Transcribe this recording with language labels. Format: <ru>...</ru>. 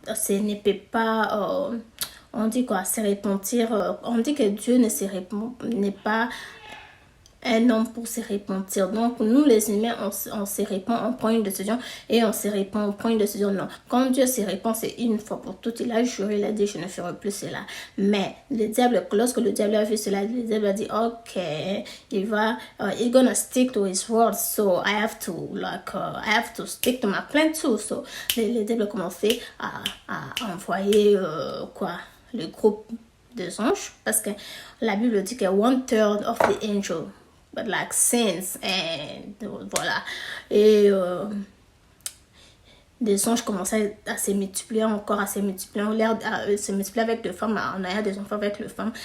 <fr>Ne peut pas... on dit quoi? Se repentir. On dit que Dieu n'est pas un homme pour se repentir. Donc, nous les humains, on se répand, on prend une décision et on se répand, on prend une décision. Non, quand Dieu se répand, c'est une fois pour toutes. Il a juré, il a dit, je ne ferai plus cela. Mais le diable, lorsque le diable a vu cela, le diable a dit, ok, il va,</fr> <en>he's gonna stick to his word, so I have to, I have to stick to my plan too.</en> <fr>So, le diable a commencé à envoyer, le groupe des anges, parce que la Bible dit que</fr> <en>1/3 of the angel but like sins,</en> <fr>and voilà, et des anges commençaient à se multiplier encore, à se multiplier, à se multiplier avec des femmes, en ayant des enfants avec les femmes.</fr>